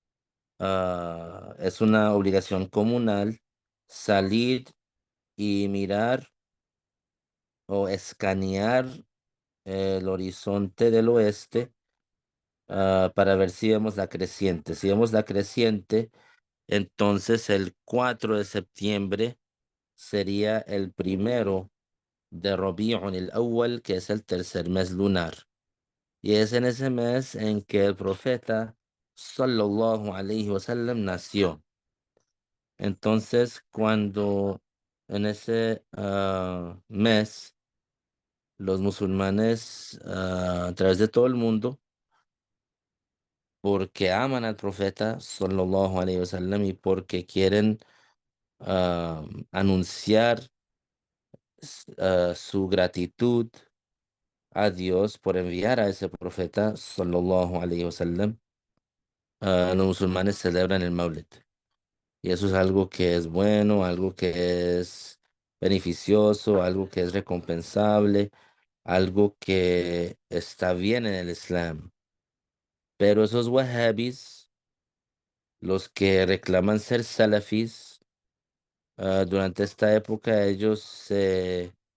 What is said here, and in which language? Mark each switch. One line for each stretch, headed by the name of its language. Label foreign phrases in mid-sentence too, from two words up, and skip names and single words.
Spanish: Es una obligación comunal salir y mirar o escanear el horizonte del oeste, para ver si vemos la creciente. Si vemos la creciente, entonces el 4 de septiembre sería el primero de Rabi'un el-Awwal, que es el tercer mes lunar. Y es en ese mes en que el profeta
Arabic: صلى الله عليه وسلم
Spanish: nació. Entonces, cuando en ese mes los musulmanes, a través de todo el mundo, porque aman al profeta
Arabic: صلى الله عليه وسلم
Spanish: y porque quieren ah, anunciar su gratitud a Dios por enviar a ese profeta
Arabic: صلى الله عليه وسلم,
Spanish: los musulmanes celebran el Maulid. Y eso es algo que es bueno, algo que es beneficioso, algo que es recompensable, algo que está bien en el Islam. Pero esos wahhabis, los que reclaman ser salafis, durante esta época ellos se